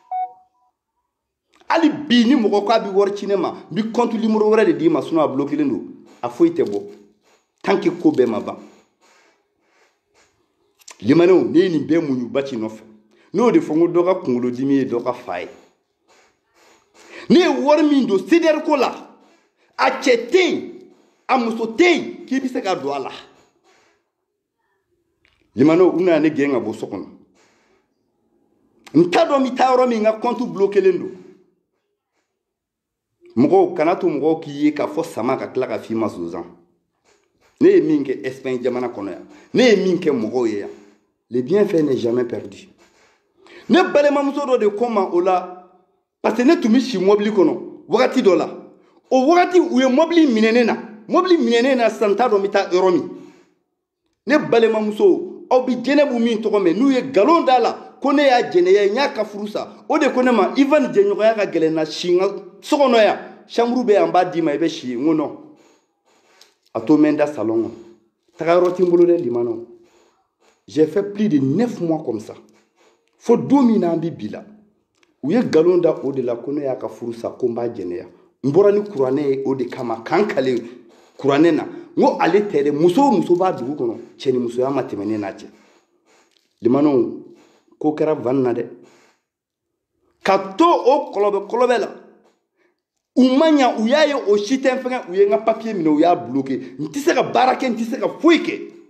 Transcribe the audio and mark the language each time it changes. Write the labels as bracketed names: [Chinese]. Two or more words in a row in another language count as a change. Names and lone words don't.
[Bambara] hali bi ni mɔgɔ k'a bɛ wari ci ne ma n bɛ [French] compte numéro [Bambara] wɛrɛ de d'i ma sinon a bloquélen don a foyi tɛ bɔ [French] tant que [Bambara] ko bɛɛ ma ban limanɛw ne ye nin bɛɛ muɲu Baci nɔfɛ n'o de fɔ n ko dɔ ka kunkolodimi ye dɔ ka fa ye ne ye wari min don CDR ko la a cɛ tɛ yen a muso tɛ yen k'i bɛ se ka don a la limanɛw u nana ne gɛn ka bɔ so kɔnɔ n t'a dɔn n bɛ taa yɔrɔ min n ka compte bloquélen don mɔgɔw kana to mɔgɔw k'i ye k'a fɔ sama ka tila ka f'i ma sonsan ne ye min kɛ Espagne jamana kɔnɔ yan ne ye min kɛ mɔgɔw ye yan [French] le bienfait n'est jamais perdu [Bambara] ne balimamuso dɔ de ko n ma o la [French] parce que [Bambara] ne tun bɛ si mobili kɔnɔ wagati dɔ la o wagati u ye mobili minɛ ne na sisan n t'a dɔn n bɛ taa yɔrɔ min ne balimamuso aw bɛ jɛnɛbu min tɔgɔ mɛn n'u ye nkalon d'a la ko ne y'a jɛnɛya n y'a ka furu sa o de ko ne ma Ivan jɛɲɔgɔnya ka gɛlɛn na si n ka so kɔnɔ yan chambre bɛ yan n b'a d'i ma i bɛ si yen n ko non a to mɛ n da salon kɔnɔ taga yɔrɔ tɛ n bolo dɛ limanaw [French] j'ai fait plus de 9 mois comme ça [Bambara] fo don min na an bɛ bi la u ye nkalon da o de la ko ne y'a ka furu sa ko n b'a jɛnɛya n bɔra ni kuranɛ ye o de kama k'an kale kuranɛ na n ko ale tɛ dɛ muso o muso b'a dugu kɔnɔ cɛ ni musoya ma tɛmɛ ne n'a cɛ limanaw ko kɛra van na dɛ ka to o kɔlɔbɛ la u ma ɲa u y'a ye o si tɛ n fɛngɛ u ye n ka papier minɛ u y'a bloqué n tɛ se ka baara kɛ n tɛ se ka foyi kɛ